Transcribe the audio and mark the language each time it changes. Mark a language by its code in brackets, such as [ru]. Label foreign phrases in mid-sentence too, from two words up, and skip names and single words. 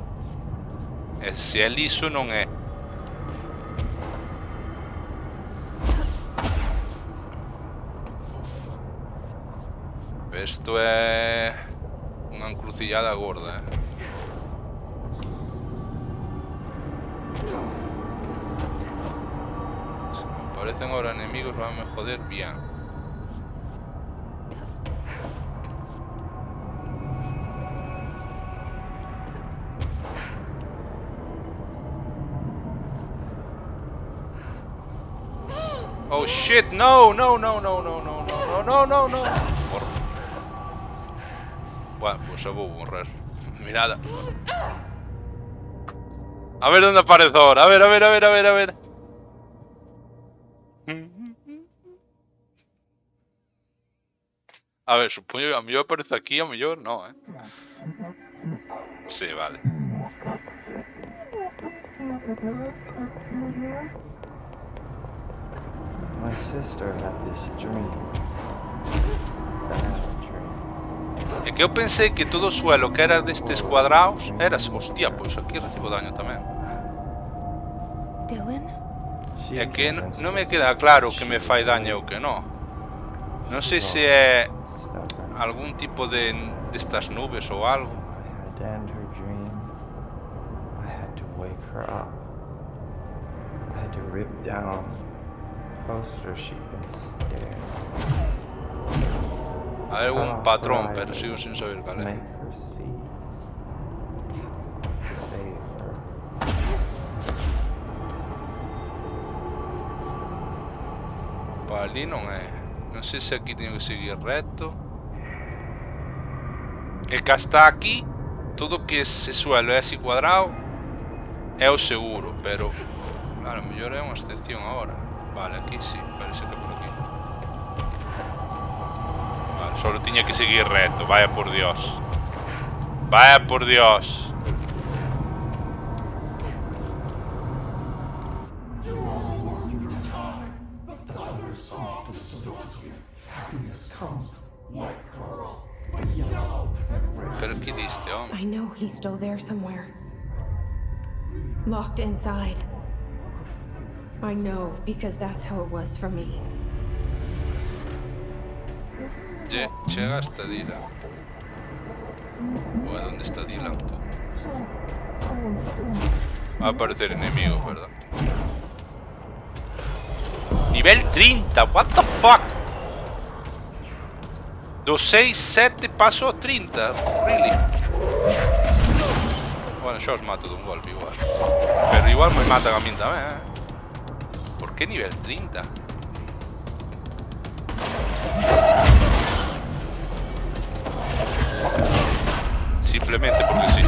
[gl] E se é liso non é. Isto é unha encrucillada gorda, [es] Se me aparecen ahora enemigos van a joder bien. [en] Oh shit, no, no, no, no, no, no, no, no, no, no. [gl] Bueno, pues eu vou morrer. Mirada. A ver onde aparece ahora. A ver, a ver, a ver, a ver, a ver. A ver, supoño que a mellor aparece aquí, a mellor no, Sí, vale. [en] My sister had this dream. Bad dream. [gl] É que eu pensei que todo o suelo que era destes cuadrados era... Hostia, pois aquí recibo daño tamén. Dylan? É que non me queda claro que me fai daño ou que non. Non sei se é algún tipo de destas nubes ou algo. [en] I had to end her dream. I had to wake her up. I had to rip down the poster she'd been staring. [es] Hay algún patrón, pero sigo sin saber cal é. [gl] Para ali non é. Non sei se aquí teño que seguir reto. É que hasta aquí todo que ese suelo é así cuadrado é o seguro, pero claro, mellor é unha excepción agora. [es] Vale, aquí sí, parece que por aquí. Solo tenía que seguir reto, vaya por Dios. Vaya por Dios. Pero ¿qué diste, hombre? [en] I know he's still there somewhere. Locked inside. I know, because that's how it was for me. [es] Llega hasta Dylan. Bueno, ¿dónde está Dylan? Tú? Va a aparecer enemigos, ¿verdad? Nivel 30, [en] what the fuck? [es] Do 6, 7 paso a 30, really? Bueno, yo os mato de un golpe igual. Pero igual me matan a mí también, ¿Por qué nivel 30? Simplemente porque sí.